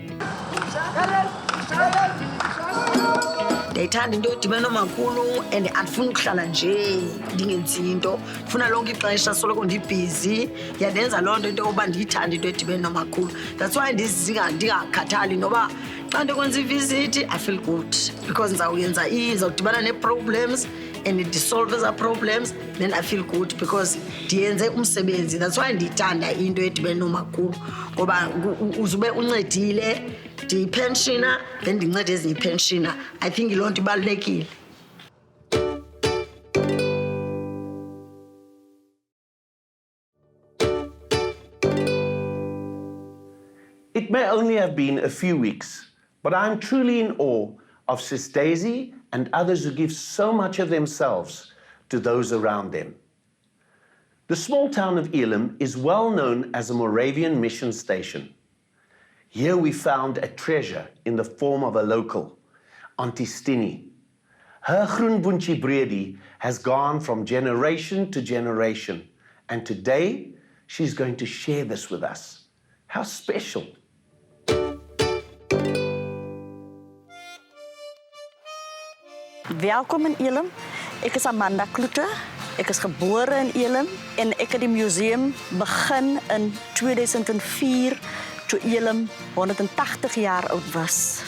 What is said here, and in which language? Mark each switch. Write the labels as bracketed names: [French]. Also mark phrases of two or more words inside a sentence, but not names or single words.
[Xhosa] Ndiyayithanda into yodibana nomakhulu and andifuni ukuhlala nje ndingenzi into, ndifuna lonke ixesha soloko ndibhizi. Yandenza loo nto into yokuba ndiyithande into edibene nomakhulu. [English] That's why [Xhosa] ndingakhathali noba xa ndikwenza ivizithi [English] I feel good because [Xhosa] ndizawudibana nee-problems and ndisolve eza problems, [English] then I feel good because [Xhosa] ndiyenze umsebenzi. [English] That's why [Xhosa] ndiyithanda into edibene nomakhulu ngoba uzube uncedile, ndiyipenshina then ndincede ezinye ipenshina. [English] I think [Xhosa] loo nto ibalulekile. [English] It may only have been a few weeks, but I'm truly in awe of Sis Daisy and others who give so much of themselves to those around them. The small town of Elim is well known as a Moravian mission station. Here we found a treasure in the form of a local, Auntie Stini. Her Groenboentjie Bredi has gone from generation to generation, and today she's going to share this with us. How special. [Afrikaans] Welkom in Elim. Ek is Amanda Kloete. Ek is gebore in Elim en ek het die museum begin in 2004 toe Elim 180 jaar oud was.